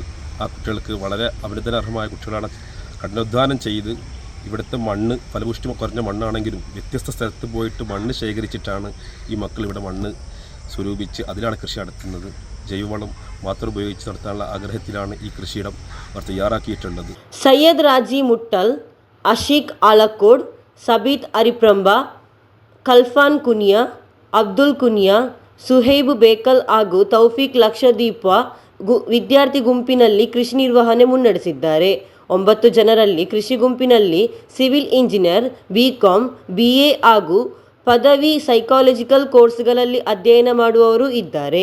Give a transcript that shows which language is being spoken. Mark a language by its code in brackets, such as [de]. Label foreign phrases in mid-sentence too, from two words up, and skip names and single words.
[ml] ആ കുട്ടികൾക്ക് വളരെ അഭിനന്ദനാർഹമായ കുട്ടികളാണ്. കഠിനാധ്വാനം ചെയ്ത് ഇവിടുത്തെ മണ്ണ് ഫലപുഷ്ടി കുറഞ്ഞ മണ്ണാണെങ്കിലും വ്യത്യസ്ത സ്ഥലത്ത് പോയിട്ട് മണ്ണ് ശേഖരിച്ചിട്ടാണ് ഈ മക്കൾ ഇവിടെ മണ്ണ് സ്വരൂപിച്ച് അതിലാണ് കൃഷി നടത്തുന്നത്. ജൈവവളം മാത്രം ഉപയോഗിച്ച് നടത്താനുള്ള ആഗ്രഹത്തിലാണ് ഈ കൃഷിയിടം അവർ തയ്യാറാക്കിയിട്ടുള്ളത്. സയ്യദ് രാജി മുട്ടൽ, അഷീഖ് ആലക്കോട്, സബീത് അരിപ്രംബ, [kn] ಕಲ್ಫಾನ್ ಕುನಿಯಾ, ಅಬ್ದುಲ್ ಕುನಿಯಾ, ಸುಹೈಬ್ ಬೇಕಲ್ ಹಾಗೂ ತೌಫೀಕ್ ಲಕ್ಷದೀಪ ವಿದ್ಯಾರ್ಥಿ ಗುಂಪಿನಲ್ಲಿ ಕೃಷಿ ನಿರ್ವಹಣೆ ಮುನ್ನಡೆಸಿದ್ದಾರೆ. 9 ಜನರಲ್ಲಿ ಕೃಷಿ ಗುಂಪಿನಲ್ಲಿ [en] civil engineer, [kn] ಬಿಕಾಂ, BA ಹಾಗೂ ಪದವಿ ಸೈಕಾಲಜಿಕಲ್ ಕೋರ್ಸ್ಗಳಲ್ಲಿ ಅಧ್ಯಯನ ಮಾಡುವವರು ಇದ್ದಾರೆ.